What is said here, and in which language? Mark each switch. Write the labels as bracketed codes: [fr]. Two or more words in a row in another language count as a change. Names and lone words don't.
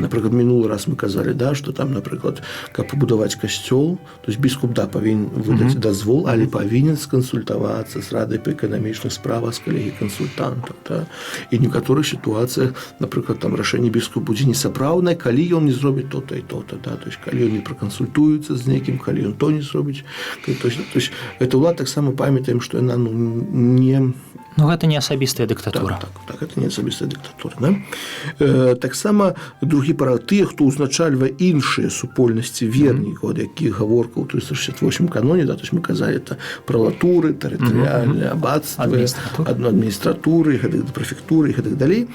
[be] Напрыклад, мінулы раз мы казалі, да, што там, напрыклад, каб пабудаваць касцёл, [ru] то есть [be] біскуп, да, павінен выдаць дазвол, але павінен скансультавацца з радай па эканамічных справах, з калегій кансультантаў, да. І ў некаторых сітуацыях, напрыклад, там рашэнне біскуп будзе несапраўднае, калі ён не зробіць то-то і то-то, да, [ru] то есть [be] калі ён не пракансультуецца з некім, калі ён то не зробіць. [ru] То есть [be] гэта ўлада таксама памятаем, што яна, ну, не... Ну, гэта не асабістая дыктатура. Так, гэта не асабістая дыктатура, да? Таксама другі парад, тыя, хто ўзначальвае іншыя супольнасці вернікаў, ад якіх гаворка ў 368 каноне, да, [ru] то есть [be] мы казалі, это пралатуры, тэрытарыяльныя абацтвы, адміністратуры, прэфектуры і гэтак далей.